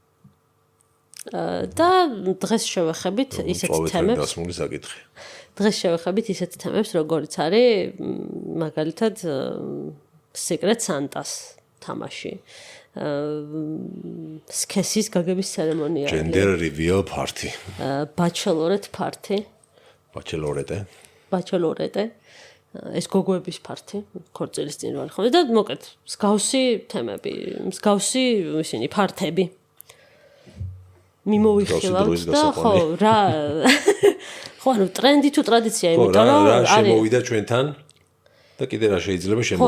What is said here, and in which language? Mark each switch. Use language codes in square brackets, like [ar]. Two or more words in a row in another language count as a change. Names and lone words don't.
[ka] და დღეს შევეხებით ისეთ თემებს. გასმული საკითხი. დღეს შევეხებით ისეთ თემებს, როგორიც არის მაგალითად Secret Santas თამაში. სქესის გაგების ცერემონია. [en] Gender reveal party. Bachelorette party. Bachelorette. [ka] ეს გოგოების ფართი, ქორწილის წინ ვარ ხოლმე და მოკეთ, მსგავსი თემები, მსგავსი ისინი ფართები. მიმოვიხილავთ და ხო, რა ხო, ანუ ტრენდი თუ ტრადიცია, იმიტომ რომ რა შემოვიდა ჩვენთან და კიდე რა შეიძლება შემოვიდეს.